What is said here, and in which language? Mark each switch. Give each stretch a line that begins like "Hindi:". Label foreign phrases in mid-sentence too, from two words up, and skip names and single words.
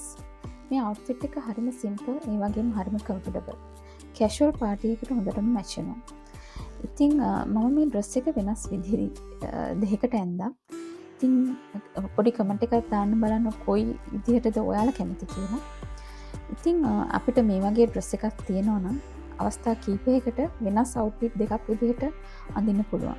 Sinhala: මේ outfit එක හරිම simple ඒ වගේම හරිම comfortable.
English: casual party
Sinhala: එකට හොඳටම match වෙනවා. ඉතින් මම මේ dress එක වෙනස් විදිහට දෙකකට ඇඳා. ඉතින් පොඩි comment එකක් දාන්න බලන්න කොයි විදිහටද ඔයාලා කැමති කියලා. ඉතින් අපිට මේ වගේ dress එකක් තියෙනවා නම් අවස්ථා කීපයකට වෙනස් outfit දෙකක් විදිහට අඳින්න පුළුවන්.